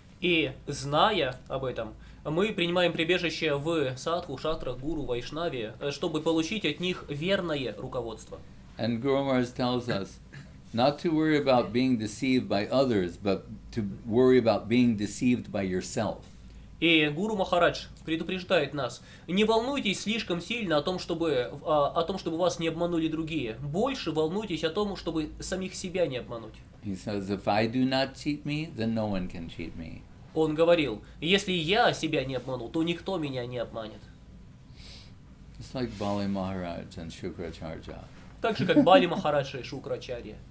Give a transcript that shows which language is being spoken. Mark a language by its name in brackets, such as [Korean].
[Russian] И зная об этом, мы принимаем прибежище в садху, шастрах, гуру, вайшнаве, чтобы получить от них верное руководство. [English] And Guru Maharaj tells us not to worry about being deceived by others, but to worry about being deceived by yourself. [Russian] И Гуру Махарадж предупреждает нас: не волнуйтесь слишком сильно о том, чтобы вас не обманули другие. Больше волнуйтесь о том, чтобы самих себя не обмануть. [English] He says, if I do not cheat me, then no one can cheat me. [Russian] Он говорил, если я себя не обманул, то никто меня не обманет. [English] It's like Bali Maharaj and Shukracharya. [Russian] Так же, как Бали Махарадж и Шукрачарья.